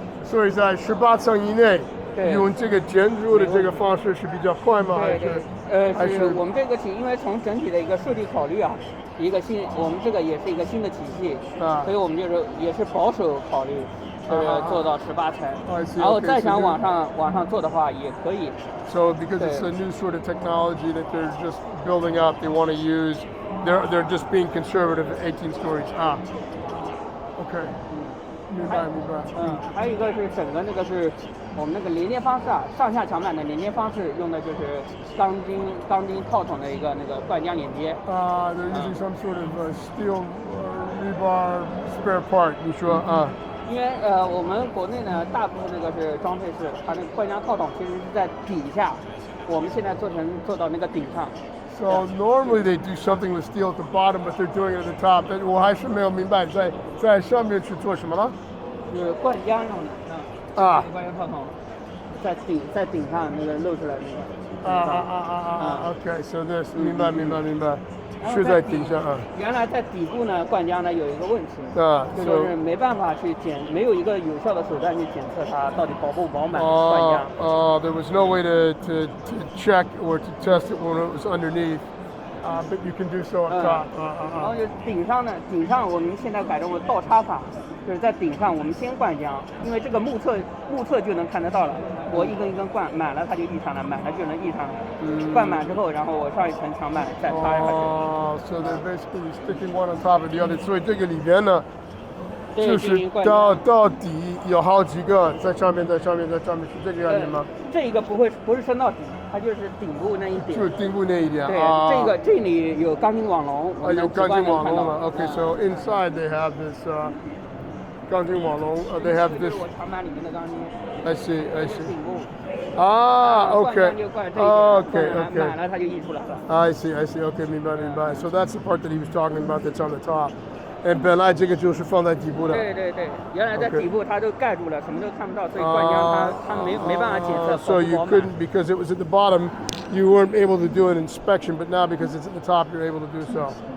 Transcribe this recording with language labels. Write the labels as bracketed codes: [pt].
[zh] 所以在18层以内，用这个建筑的这个方式是比较快吗？还是我们这个体，因为从整体的一个设计考虑一个我们这个也是一个新的体系，所以我们就是也是保守考虑。做到18层，然后再想往上做的话也可以。 [en] So because it's a new sort of technology that they're just building up, they want to use. They're just being conservative at 18 stories. [zh] OK， 明白。还有一个是整个那个是我们那个连接方式上下墙板的连接方式用的就是钢筋套筒的一个那个灌浆连接。 [en] They're using some sort of steel rebar spare part。 [zh] 你说因为我们国内呢，大部分那个是装配式，它那个灌浆套筒其实是在底下，我们现在做到那个顶上。 [en] So normally they do something with steel at the bottom, but they're doing it at the top. [zh] 但我还是没有明白在上面去做什么了。灌浆上的灌浆套筒在顶上那个露出来那个。 [en] OK, so this [zh] 明白。是在顶上原来在底部呢，灌浆呢有一个问题，就是没办法去没有一个有效的手段去检测它到底饱不饱满灌浆。 [en] There was no way to check or to test it when it was underneath, but you can do so on top. [zh] 然后就顶上我们现在改成为倒插法，就是在顶上我们先灌浆，因为这个目测就能看得到了。我一根一根灌满了，它就溢上来；满了就能溢上来。灌满之后，然后我上一层墙板再插下去。 [en] So they're basically sticking one on top of the other. [zh] 所以这个里边呢，就是到底有好几个在上面，是这个样子吗？这一个不是升到底，它就是顶部那一点。就是顶部那一点。对，这里有钢筋网笼。有钢筋网笼了。 [en] OK, so inside they have this 钢筋网笼。 They have this. [zh] 我墙板里面的钢筋。 [en] I see. [zh] 顶部。 [en] OK. [zh] 满了它就溢出来了。 [en] I see. OK, [zh] 明白。 [en] So that's the part that he was talking about that's on the top. [zh] 本来这个就是放在底部的。对对对，原来在底部它都盖住了，什么都看不到，所以灌浆它没办法检测。 [en] So you couldn't, because it was at the bottom, you weren't able to do an inspection, but now because it's at the top, you're able to do so.